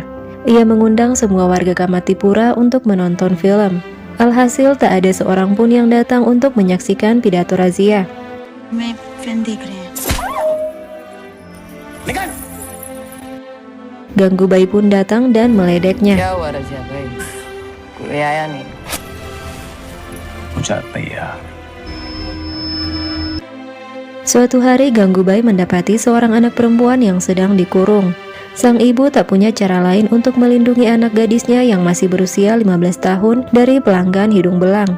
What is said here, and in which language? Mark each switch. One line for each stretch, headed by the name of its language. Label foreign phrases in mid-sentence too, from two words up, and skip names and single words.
Indonesian: Ia mengundang semua warga Kamatipura untuk menonton film. Alhasil tak ada seorang pun yang datang untuk menyaksikan pidato Razia. Ganggubai pun datang dan meledeknya.
Hindi: क्या हुआ रजिया भाई? कोई आया नहीं. Ucat Paya.
Indonesian: Suatu hari Ganggubai mendapati seorang anak perempuan yang sedang dikurung. Sang ibu tak punya cara lain untuk melindungi anak gadisnya yang masih berusia 15 tahun dari pelanggan hidung belang.